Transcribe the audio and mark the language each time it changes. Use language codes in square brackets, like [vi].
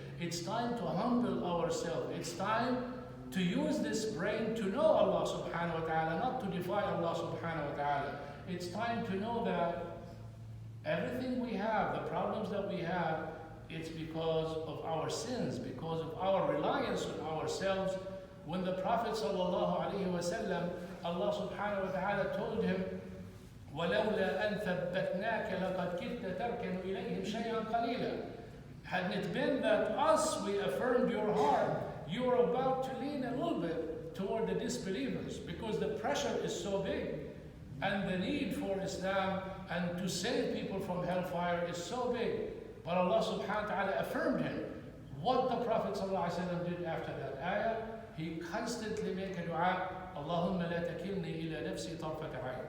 [en] It's time to humble ourselves. It's time to use this brain to know Allah subhanahu wa ta'ala, not to defy Allah subhanahu wa ta'ala. It's time to know that everything we have, the problems that we have, it's because of our sins, because of our reliance on ourselves. When the Prophet ﷺ, Allah subhanahu wa ta'ala told him, [ar] وَلَوْلَا أَن ثَبَّتْنَاكَ لَقَدْ كِدْتَ تَرْكَنُ إِلَيْهِمْ شَيْئًا قَلِيلًا. [en] Hadn't it been that us, we affirmed your heart, you were about to lean a little bit toward the disbelievers, because the pressure is so big and the need for Islam and to save people from hellfire is so big. But Allah subhanahu wa ta'ala affirmed him. What the Prophet ﷺ did after that ayah, he constantly made a dua, [ar] Allahumma la takilni ila nafsi tarfat ayn.